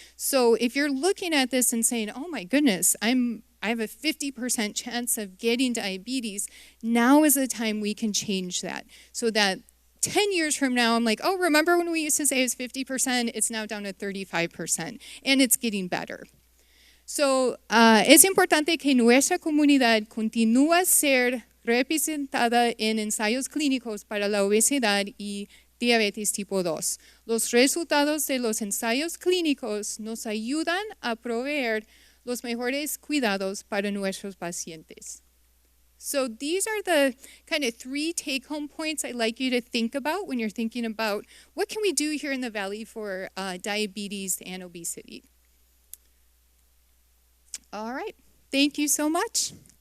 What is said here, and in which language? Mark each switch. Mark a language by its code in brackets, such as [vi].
[en] So if you're looking at this and saying, oh my goodness, I have a 50% chance of getting diabetes, now is the time we can change that. So that 10 years from now, I'm like, oh, remember when we used to say it was 50%? It's now down to 35%, and it's getting better. [es] So es importante que nuestra comunidad continúe a ser representada en ensayos clínicos para la obesidad y diabetes tipo 2. Los resultados de los ensayos clínicos nos ayudan a proveer los mejores cuidados para nuestros pacientes. [en] So these are the kind of 3 take-home points I'd like you to think about when you're thinking about what can we do here in the Valley for diabetes and obesity. All right, thank you so much.